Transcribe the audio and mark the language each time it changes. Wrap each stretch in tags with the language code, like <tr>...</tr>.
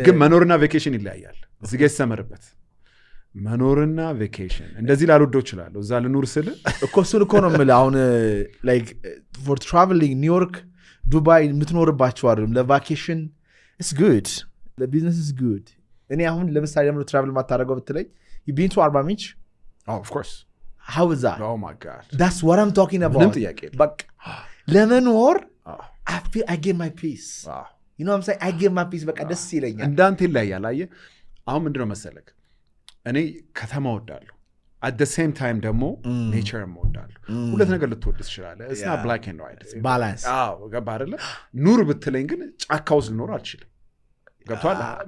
<am>ግን መኖርና ቬኬሽን ይለያያል። እዚህ ጋር ይሰመርበት መኖርና ቬኬሽን እንደዚህ ላልወደው እችላለሁ። እዛ ልኑር ስል እኮ እሱን እኮ ነው የምልህ። አሁን</am> <en>ላይክ ፎር ትራቨሊንግ</en> <am>ኒውዮርክ፣ ዱባይ የምትኖርባቸው አይደለም። ለቫኬሽን</am> <en>ኢትስ ጉድ፣</en> <am>ለቢዝነስ ኢትስ ጉድ። እኔ አሁን ለምሳሌ ለምን ትራቨል ማታደርገው ብትለኝ</am> <en>you been to</en> <am>አርባ ምንጭ?</am> <en>of course how is that? oh my god that's what I'm talking about።</en> <am>ምንም ጥያቄ የለም። በቃ ለመኖር</am> <en>I get my peace you know what I'm saying I get my peace</en> <am>በቃ ደስ ይለኛል። እንዳንተ ይለያል። አየህ አሁን ምንድነው መሰለክ እኔ ከተማ ወዳለሁ</am> <en>at the same time</en> <am>ደግሞ ኔቸር እወዳለሁ ሁለት ነገር ልትወድ ትችላለህ</am> <en>it's not black and white balance</en> <am>ገባ አይደለ ኑር ብትለኝ ግን ጫካ ውስጥ ልኖር አልችልም ገብቷል</am>